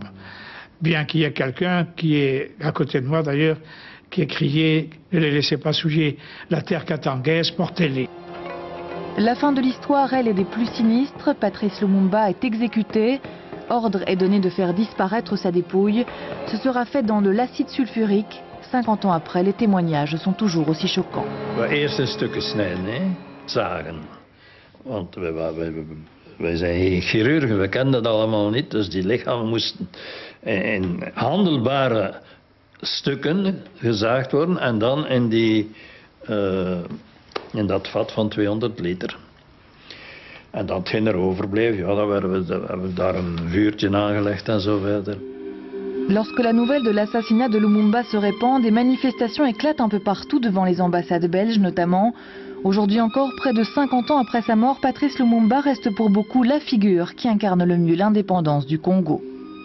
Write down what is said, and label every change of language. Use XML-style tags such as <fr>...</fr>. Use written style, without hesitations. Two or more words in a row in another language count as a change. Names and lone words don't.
<fr>Bien qu'il y ait quelqu'un qui est, à côté de moi d'ailleurs, qui a crié « Ne les laissez pas souiller, la terre katangaise, portez-les ». La fin de l'histoire, elle, est des plus sinistres. Patrice Lumumba est exécuté. Ordre est donné de faire disparaître sa dépouille. Ce sera fait dans de l'acide sulfurique. 50 ans après, les témoignages sont toujours aussi choquants.</fr> <nl>Eerst stukken snijden, hè? Zagen. Want wij zijn geen chirurgen, we kennen dat allemaal niet. Dus die lichamen moesten in handelbare stukken gezaagd worden en dan in dat vat van 200 liter. En datgene er overbleef, ja, dan hebben we daar een vuurtje aangelegd en zo verder.</nl> <fr>Lorsque la nouvelle de l'assassinat de Lumumba se répand, des manifestations éclatent un peu partout devant les ambassades belges notamment. Aujourd'hui encore, près de 50 ans après sa mort, Patrice Lumumba reste pour beaucoup la figure qui incarne le mieux l'indépendance du Congo.</fr>